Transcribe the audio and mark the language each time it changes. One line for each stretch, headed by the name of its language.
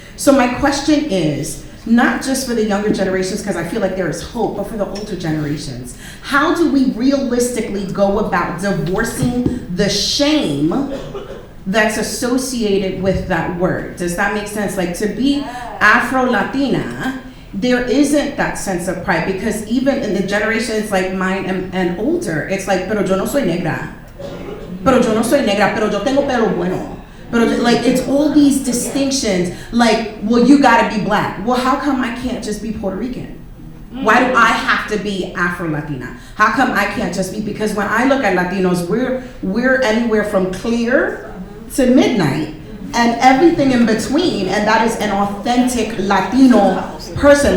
English: So my question is, not just for the younger generations, because I feel like there is hope, but for the older generations, how do we realistically go about divorcing the shame that's associated with that word? Does that make sense? Like, to be Afro-Latina, there isn't that sense of pride, because even in the generations like mine and older, it's like,
Spanish: pero yo no soy negra. Pero yo no soy negra, pero yo tengo pelo bueno.
English: Pero like, it's all these distinctions, like, well, you gotta be black. Well, how come I can't just be Puerto Rican? Why do I have to be Afro-Latina? How come I can't just be, because when I look at Latinos, we're anywhere from clear to midnight and everything in between, and that is an authentic Latino person.